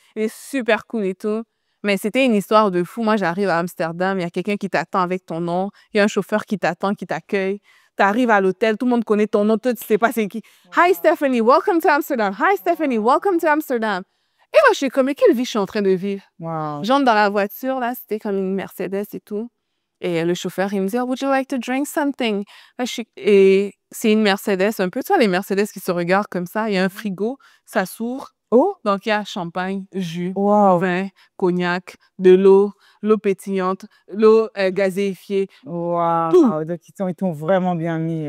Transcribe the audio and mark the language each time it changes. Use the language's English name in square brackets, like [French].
[French] il est super cool et tout. Mais c'était une histoire de fou. Moi, j'arrive à Amsterdam, il y a quelqu'un qui t'attend avec ton nom, il y a un chauffeur qui t'attend, qui t'accueille. Tu arrives à l'hôtel, tout le monde connaît ton nom, toi, tu sais pas c'est qui. [English] Hi Stephanie, welcome to Amsterdam. Hi Stephanie, welcome to Amsterdam. [French] Et moi, je suis comme, mais quelle vie je suis en train de vivre? Wow. J'entre dans la voiture, là, c'était comme une Mercedes et tout. Et le chauffeur, il me dit, oh, [English] would you like to drink something? [French] Là, et c'est une Mercedes, un peu, tu vois, les Mercedes qui se regardent comme ça. Il y a un frigo, ça s'ouvre. Oh, Donc, il y a champagne, jus, wow. vin, cognac, de l'eau pétillante, l'eau gazéifiée. Wow. Tout. Donc, ils t'ont vraiment bien mis.